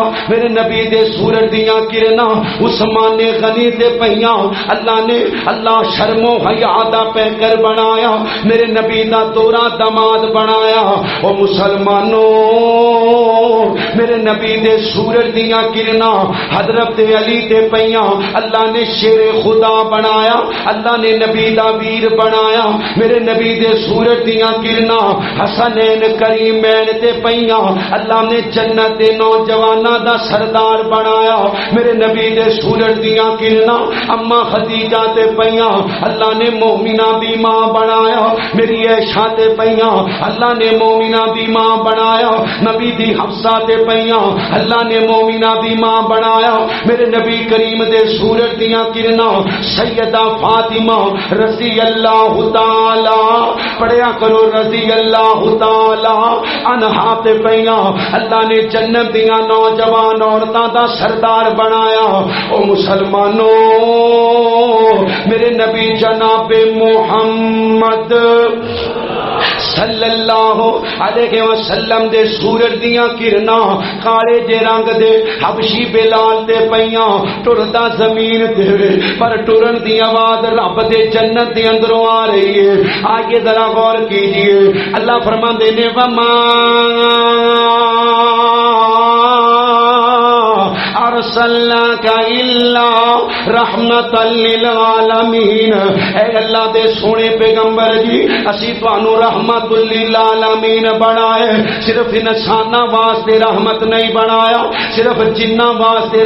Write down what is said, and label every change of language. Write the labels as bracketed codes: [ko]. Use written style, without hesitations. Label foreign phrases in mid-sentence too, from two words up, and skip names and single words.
[pa] میرے نبی دے سورج دیاں کرنا عثمان غنی تے پیاں اللہ شرم و حیا دا پیکر بنایا۔ میرے نبی دا دورہ دماد بنایا۔ او مسلمانوں، میرے نبی دے سورج دیاں کرنا حضرت علی تے پیاں اللہ نے شیر خدا بنایا، اللہ نے نبی دا ویر بنایا۔ میرے نبی دے سورج دیاں کرنا حسنین کریمین تے پیاں اللہ نے جنت دے نوجواناں دا سردار بنایا۔ میرے نبی دے سورج دیاں کرنا اما خدیجہ تے پیاں اللہ نے مومنہ دی ماں بنایا۔ میری عائشہ تے پیاں اللہ نے مومنہ دی ماں بنایا۔ نبی دی حفصہ تے پیاں اللہ نے مومنہ دی ماں بنایا۔ میرے نبی کریم دے سورج دیاں کرنا سیدہ فاطمہ [ar] رضی اللہ تعالی [pa] پڑھیا کرو [ar] رضی اللہ تعالی عنہا [pa] تے پیاں اللہ نے جنت دیاں نوجوان عورتاں دا سردار بنایا او مسلمانوں میرے نبی جناب محمد [ar] صلی اللہ علیہ وسلم [pa] دے سورج دیاں کرنا کالے جے رنگ دے حبشی بلال تے پیاں ٹردا زمین تے پر ٹرن دی آواز رب دے جنت دے اندروں آ رہی ہے [ur] آگے ذرا غور کیجئے [pa] اللہ فرماندے نے وما [ar] ارسلناک الا رحمتا للعالمین [pa] اے اللہ دے سونے پیغمبر جی اسی تانوں رحمت للعالمین بنائے صرف انساناں واسطے رحمت نہیں بنایا صرف جناں واسطے